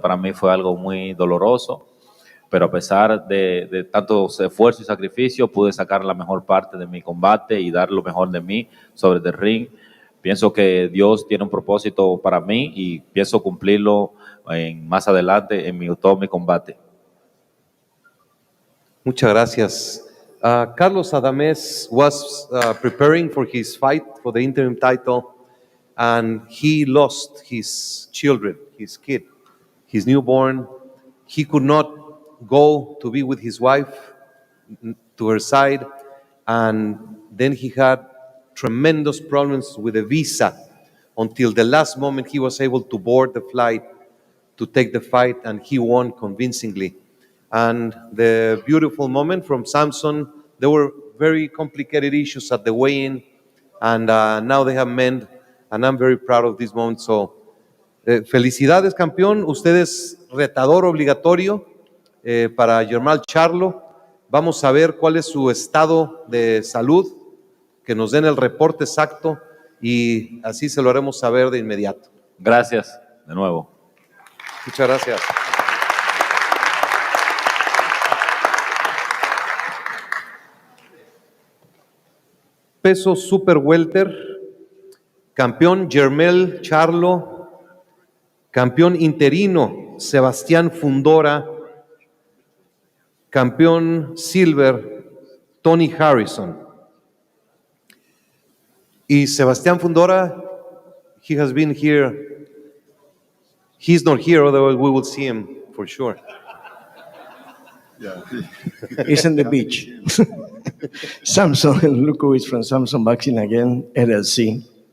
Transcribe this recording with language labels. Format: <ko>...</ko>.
<es>Para mí fue algo muy doloroso, pero a pesar de tanto esfuerzo y sacrificio, pude sacar la mejor parte de mi combate y dar lo mejor de mí sobre el ring. Pienso que Dios tiene un propósito para mí y pienso cumplirlo más adelante en todo mi combate. Muchas gracias.</es> <en>Carlos Adames was preparing for his fight for the interim title, and he lost his children, his kid, his newborn. He could not go to be with his wife, to her side, and then he had tremendous problems with the visa. Until the last moment, he was able to board the flight to take the fight, and he won convincingly. And the beautiful moment from Samson, there were very complicated issues at the weigh-in, and now they have mended, and I'm very proud of this moment.</en> <es>So, felicidades, campeón. Usted es retador obligatorio para Germán Charlo. Vamos a ver cuál es su estado de salud, que nos den el reporte exacto y así se lo haremos saber de inmediato. Gracias, de nuevo. Muchas gracias. Peso Super Welter, campeón Germán Charlo, campeón interino Sebastián Fundora, campeón Silver Tony Harrison.</es> <en>Y Sebastián Fundora, he has been here. He's not here, otherwise we will see him for sure. Yeah. He's on the beach. Samson Lukowicz from Samson Boxing again, LLC.</en>